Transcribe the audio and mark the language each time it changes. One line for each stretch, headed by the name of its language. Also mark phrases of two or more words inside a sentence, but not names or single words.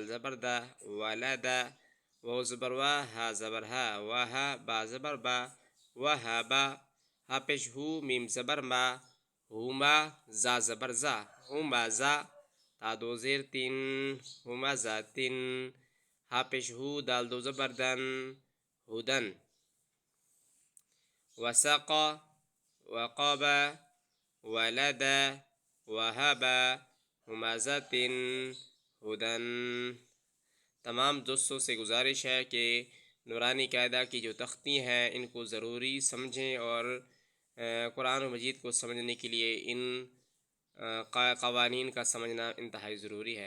Urdu: زبر دا، ولدا، واو زبر وا، ہا زبر ہا، وہا، با زبر با، وہابا، ہا پیش ہو، میم زبر ما، ہوما، زا زبر زا، ہوما زا، تا دو زیر تین، ہوما زاتن، ہا پیش ہو، دال دو زبر دن، ہدن، وسقا، وقابا، ولدا، وہبا، ہمازتن، ہدن۔ تمام دوستوں سے گزارش ہے کہ نورانی قاعدہ کی جو تختی ہیں ان کو ضروری سمجھیں، اور قرآن مجید کو سمجھنے کے لیے ان قوانین کا سمجھنا انتہائی ضروری ہے۔